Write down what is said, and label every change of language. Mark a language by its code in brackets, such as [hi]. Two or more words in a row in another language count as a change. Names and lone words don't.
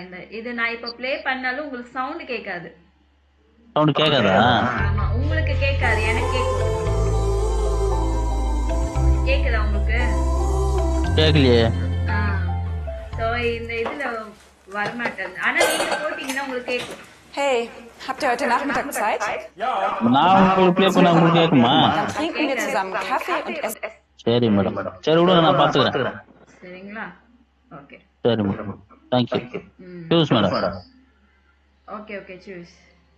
[ta] இது நான் இப்ப ப்ளே பண்ணாலும் உங்களுக்கு சவுண்ட் கேட்காது. சவுண்ட் கேட்காதா? ஆமா, உங்களுக்கு கேட்காது, எனக்கு கேட்கும். கேக்குதா உங்களுக்கு? கேட்கலையே. சோ இந்த இதுல வர மாட்டேங்குது. ஆனா நீங்க போட்டீங்கன்னா உங்களுக்கு கேட்கும். [de] Hey, habt ihr heute Nachmittag Zeit? [ta] நான் உங்களுக்கு ப்ளே பண்ணா உங்களுக்கு கேட்குமா? [de] Dann trinken wir zusammen Kaffee und essen. [ta] சரி மேடம், சரி விடுங்க, நான் பாத்துக்கிறேன். சரிங்களா? ஓகே. சரி மேடம், தேங்க்யூ. சூஸ் மேடம். ஓகே, சூஸ்.